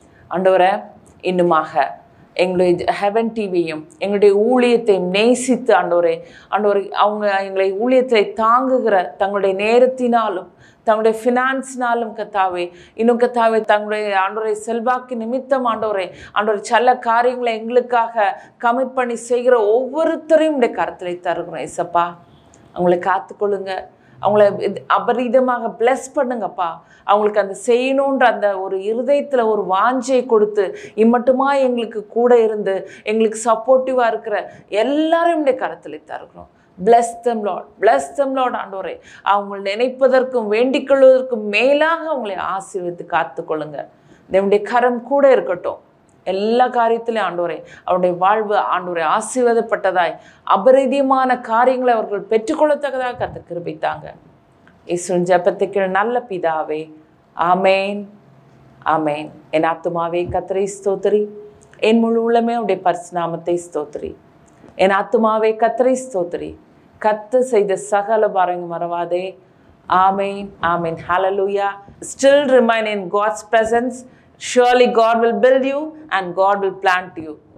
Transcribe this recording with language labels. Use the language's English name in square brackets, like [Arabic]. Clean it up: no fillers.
[Tamil] ஆண்டவரே இன்னுமாக எங்களுடைய ஹெவன் டிவியும் எங்களுடைய ஊழியத்தை நேசித்து ஆண்டவரே அவங்க எங்களை ஊழியத்தை தாங்குகிற தங்களுடைய நேரத்தினாலும் தங்களுடைய ஃபினான்ஸ்னாலும் கர்த்தாவே இன்னும் கர்த்தாவே தங்களுடைய ஆண்டவரை செல்வாக்கு நிமித்தம் ஆண்டவரை சில காரியங்களை எங்களுக்காக கமிட் பண்ணி செய்கிற ஒவ்வொருத்தரையும் உடைய கருத்திலே தருகிறோம் ஏசப்பா. அவங்களை காத்துக்கொள்ளுங்க, அவங்கள அபரீதமாக பிளஸ் பண்ணுங்கப்பா. அவங்களுக்கு அந்த செய்யணுன்ற அந்த ஒரு இருதயத்தில் ஒரு வாஞ்சை கொடுத்து இம்மட்டுமா எங்களுக்கு கூட இருந்து எங்களுக்கு சப்போர்ட்டிவாக இருக்கிற எல்லாரையும் கரத்தில் தருகிறோம். [English] bless them Lord, bless them Lord ஆண்டவரே. [Tamil] அவங்க நினைப்பதற்கும் வேண்டிக் கொள்வதற்கும் மேலாக அவங்களை ஆசீர்வதித்து காத்துக்கொள்ளுங்க. தேவனுடைய கரம் கூட இருக்கட்டும் எல்லா காரியத்திலையும் ஆண்டவரே. அவருடைய வாழ்வு ஆண்டவரே ஆசீர்வதிக்கப்பட்டதாய் அபரிதியமான காரியங்களை அவர்கள் பெற்றுக்கொள்ளத்தக்கதாக கர்த்தர் கிருபை தாங்க. இயேசுவின் ஜெபத்துக்கு நல்ல பிதாவே, ஆமேன் ஆமேன். என் ஆத்துமாவே கர்த்தரை ஸ்தோத்திரி, என் முழு உள்ளமே அவருடைய பரிசுநாமத்தை ஸ்தோத்திரி. என் ஆத்துமாவே கர்த்தரை ஸ்தோத்திரி, கர்த்தர் செய்த சகல பாரங்களையும் மறவாதே. ஆமேன் ஆமேன். ஹல்லேலூயா. [English] Still remain in God's presence. Surely God will build you and God will plant you.